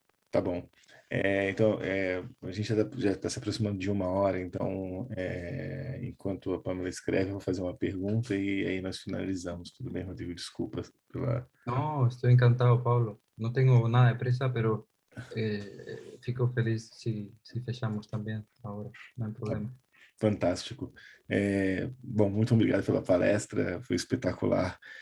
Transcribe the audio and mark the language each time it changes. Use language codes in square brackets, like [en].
[pt] Tá bom. Então, a gente já está se aproximando de 1 hora, então, enquanto a Pamela escreve, eu vou fazer uma pergunta e aí nós finalizamos. Tudo bem, Rodrigo? Desculpa pela... [es] No, estoy encantado, Pablo. No tengo nada de prisa, pero [pt] fico feliz [es] si fechamos también ahora, no hay problema. [pt] Fantástico. Bom, muito obrigado pela palestra, foi espetacular.